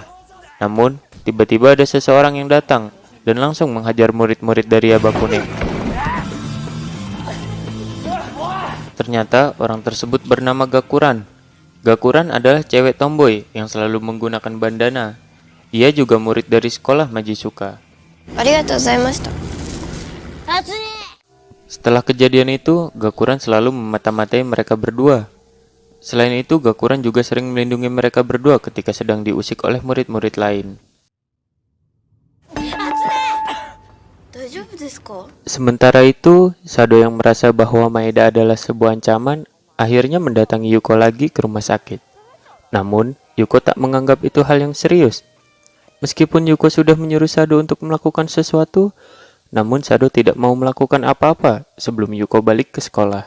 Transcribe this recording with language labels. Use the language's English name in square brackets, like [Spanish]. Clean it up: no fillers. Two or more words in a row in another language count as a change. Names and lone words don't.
[Indonesian] Namun, tiba-tiba ada seseorang yang datang dan langsung menghajar murid-murid dari Yabakune. Ternyata orang tersebut bernama Gakuran. Gakuran adalah cewek tomboy yang selalu menggunakan bandana. Ia juga murid dari sekolah Majisuka. [Japanese] ありがとうございました。 [Indonesian] Setelah kejadian itu, Gakuran selalu memata-matai mereka berdua. Selain itu, Gakuran juga sering melindungi mereka berdua ketika sedang diusik oleh murid-murid lain. [Japanese] 大丈夫ですか？ [Indonesian] Sementara itu, Sado yang merasa bahwa Maeda adalah sebuah ancaman, akhirnya mendatangi Yuko lagi ke rumah sakit. Namun, Yuko tak menganggap itu hal yang serius. Meskipun Yuko sudah menyuruh Sado untuk melakukan sesuatu, namun Sado tidak mau melakukan apa-apa sebelum Yuko balik ke sekolah.